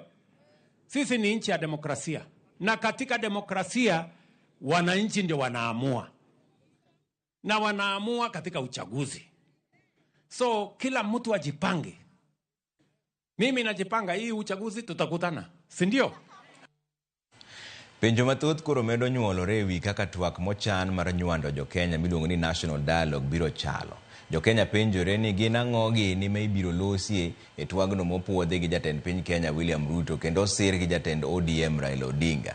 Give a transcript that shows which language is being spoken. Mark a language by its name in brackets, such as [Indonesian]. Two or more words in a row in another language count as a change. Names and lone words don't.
[Swahili] Sisi ni nchi ya demokrasia, na katika demokrasia wananchi ndio wanaamua, na wanaamua katika uchaguzi. So kila mtu ajipange. Mimi najipanga, hii uchaguzi tutakutana, si ndio? [Luo (Kenya and Tanzania)] Penjo mathoth koro medo nyuolore ewi kaka twak mochan mar nywando jo Kenya miluongo ni National Dialogue biro chalo. Jo Kenya penjore ni gin ang'o gini ma ibiro losie e twagno mopuodhi gi jatend piny Kenya William Ruto kendo sir gi jatend ODM Raila Odinga.